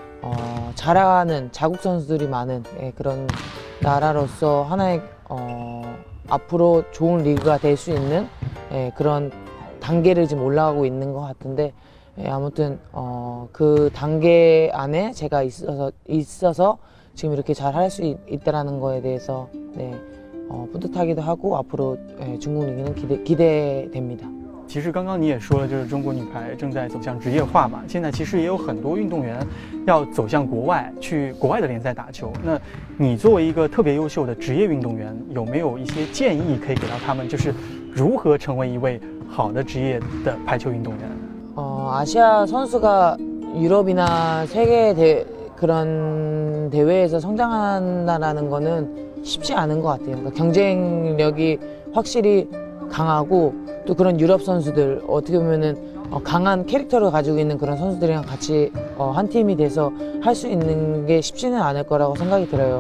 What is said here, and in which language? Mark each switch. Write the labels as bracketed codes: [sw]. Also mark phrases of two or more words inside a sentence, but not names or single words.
[ko] 잘하는 자국 선수들이 많은 그런 나라로서 하나의 앞으로 좋은 리그가 될 수 있는 그런 단계를 지금 올라가고 있는 것 같은데, 아무튼 그 단계 안에 제가 있어서 지금 이렇게 잘 할 수 있다라는 거에 대해서 네, 뿌듯하기도 하고 앞으로 중국 리그는 기대됩니다. [zh] 其实刚刚你也说了，就是中国女排正在走向职业化嘛。现在其实也有很多运动员要走向国外，去国外的联赛打球。那你作为一个特别优秀的职业运动员，有没有一些建议可以给到他们，就是如何成为一位好的职业的排球运动员？ [ko] 아시아 선수가 유럽이나 세계 그런 대회에서 성장한다는 거는 쉽지 않은 것 같아요. 그러니까 경쟁력이 확실히 강하고, 또 그런 유럽 선수들 어떻게 보면은 강한 캐릭터를 가지고 있는 그런 선수들이랑 같이 한 팀이 돼서 할 수 있는 게 쉽지는 않을 거라고 생각이 들어요.